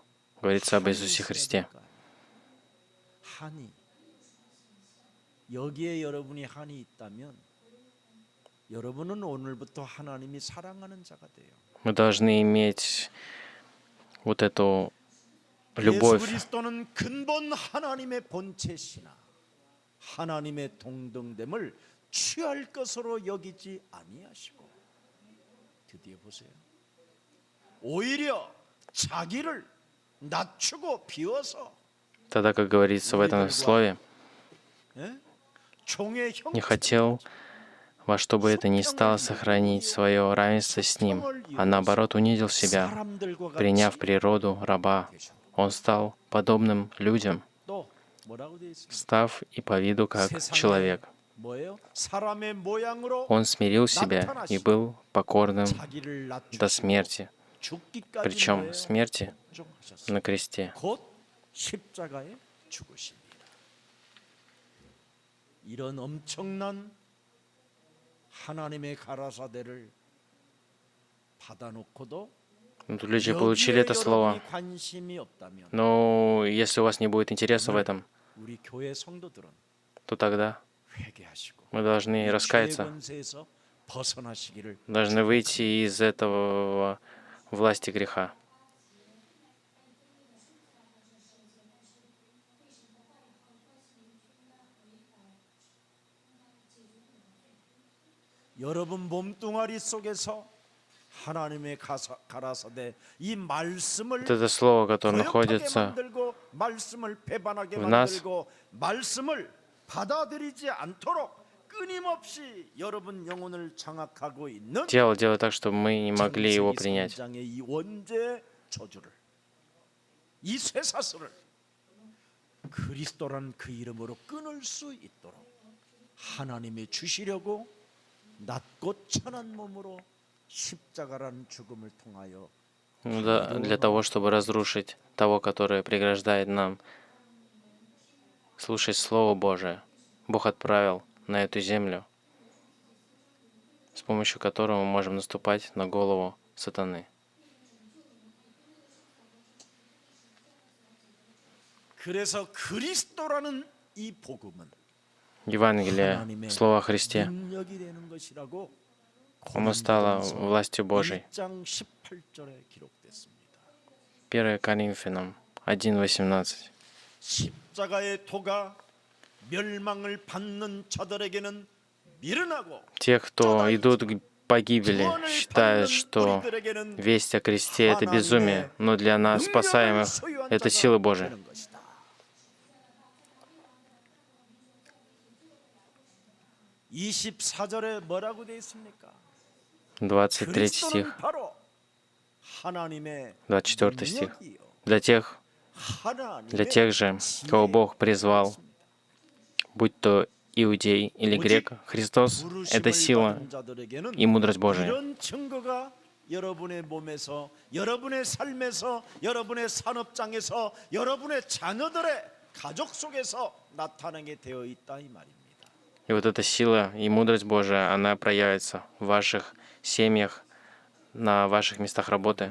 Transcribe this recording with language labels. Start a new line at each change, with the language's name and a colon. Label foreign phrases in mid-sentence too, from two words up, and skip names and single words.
Russian: Говорится об Иисусе Христе.
Korean: 한이 여기에 여러분이 한이 있다면 여러분은 오늘부터 하나님이 사랑하는 자가 돼요.
Russian: Мы должны иметь вот эту 예수 любовь.
Korean: 그리스도는 근본 하나님의 본체시나 하나님의 동등됨을 취할 것으로 여기지 아니하시고 드디어 보세요. 오히려 자기를 낮추고 비워서
Russian: Тогда, как говорится в этом слове,
Korean: 예? 종의
Russian: не
Korean: 형체를
Russian: хотел во что бы это ни стало сохранить свое равенство с Ним, а наоборот унизил себя,
Korean: 사람들과
Russian: приняв
Korean: 같이
Russian: природу раба.
Korean: 되셨다.
Russian: Он стал подобным людям,
Korean: 또 뭐라고 되어 있습니까?
Russian: став и по виду как
Korean: 세상에
Russian: человек.
Korean: 뭐예요? 사람의 모양으로
Russian: Он смирил себя и был покорным
Korean: 자기를
Russian: до
Korean: 낮추시고
Russian: смерти,
Korean: 죽기까지
Russian: причем
Korean: 뭐예요?
Russian: смерти
Korean: 인정하셨어요.
Russian: на кресте.
Korean: 곧 십자가에 죽으십니다. 이런 엄청난 하나님의 가라사대를 받아놓고도
Russian: Ну, тут люди получили
Korean: 여기에
Russian: это слово.
Korean: 여러분이 관심이 없다면
Russian: Но если у вас не будет интереса в этом,
Korean: 우리 교회 성도들은
Russian: то тогда
Korean: 회개하시고
Russian: мы должны
Korean: 이 죄의
Russian: раскаяться,
Korean: 권세에서 벗어나시기를
Russian: должны выйти из этого власти греха.
Korean: 여러분 몸뚱아리 속에서 하나님의 가라사대 이 말씀을
Russian: Вот это слово, которое
Korean: 거역하게
Russian: находится
Korean: 만들고 말씀을 배반하게
Russian: в нас,
Korean: 만들고 말씀을 받아들이지 않도록 끊임없이 여러분 영혼을 장악하고 있는
Russian: тело делает так, чтобы мы не могли его 창세기 принять.
Korean: 3장의 이 원죄 저주를 이 쇠사슬을 그리스도란 그 이름으로 끊을 수 있도록 하나님이 주시려고 낮고 천한 몸으로 십자가라는 죽음을 통하여
Russian: Ну да, для того, чтобы разрушить того, который преграждает нам слушать Слово Божие, Бог отправил на эту землю, с помощью которого мы можем наступать на голову сатаны.
Korean: 그래서 그리스도라는 이 복음은
Russian: Евангелие, Слово о Христе,
Korean: 능력이 되는 것이라고
Russian: оно стало властью Божией.
Korean: 1장 18절에 기록됐습니다.
Russian: 1 Коринфянам 1:18.
Korean: 십자가의 도가 멸망을 받는 자들에게는 미련하고
Russian: Те, кто идут к погибели,
Korean: 구원을
Russian: считают,
Korean: 받는
Russian: что
Korean: 우리들에게는
Russian: весть о кресте — это безумие, но для нас,
Korean: 능력을
Russian: спасаемых,
Korean: 소유한
Russian: это
Korean: 자가
Russian: сила Божия.
Korean: 되는 것이다. 24절에 뭐라고 되어 있습니까?
Russian: 23 стих,
Korean: 그리스도는 바로 하나님의
Russian: 24 стих.
Korean: 능력이요.
Russian: Для
Korean: 하나님의
Russian: тех же, кого Бог призвал, будь то иудей или грек, Христос — это
Korean: 부르심을
Russian: сила
Korean: 받은 자들에게는
Russian: и мудрость Божия.
Korean: 이런 증거가 여러분의 몸에서, 여러분의 삶에서, 여러분의 산업장에서, 여러분의 자녀들의 가족 속에서 나타나게 되어 있다 이 말입니다.
Russian: И вот эта сила и мудрость Божия, она проявится в ваших семьях, на ваших местах работы.